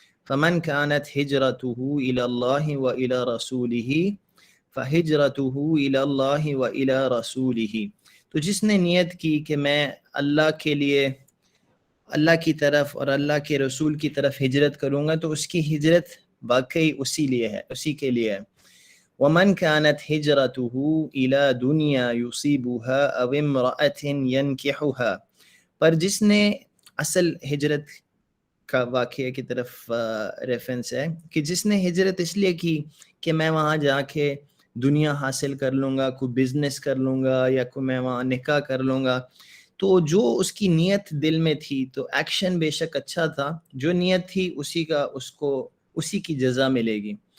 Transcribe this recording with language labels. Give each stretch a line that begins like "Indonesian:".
Arabic: فمن كانت هجرته الى الله والى رسوله فهجرته الى الله والى رسوله.
Urdu: تو جس نے نیت کی کہ میں اللہ کے لیے, اللہ کی طرف اور اللہ کے رسول کی طرف ہجرت کروں گا, تو اس کی ہجرت واقعی اسی کے لیے ہے.
Arabic: ومن كانت هجرته الى دنيا يصيبها او امرأة ينكحها.
Urdu: پر جس نے اصل ہجرت کا واقعے کی طرف ریفرنس ہے کہ جس نے ہجرت اس لیے کی کہ میں وہاں جا کے دنیا حاصل کر لوں گا، کوئی بزنس کر لوں گا، یا کوئی میں وہاں نکاح کر لوں گا. تو جو اس کی نیت دل میں تھی، تو ایکشن بے شک اچھا تھا، جو نیت تھی اسی کا اس کو اسی کی جزا ملے گی.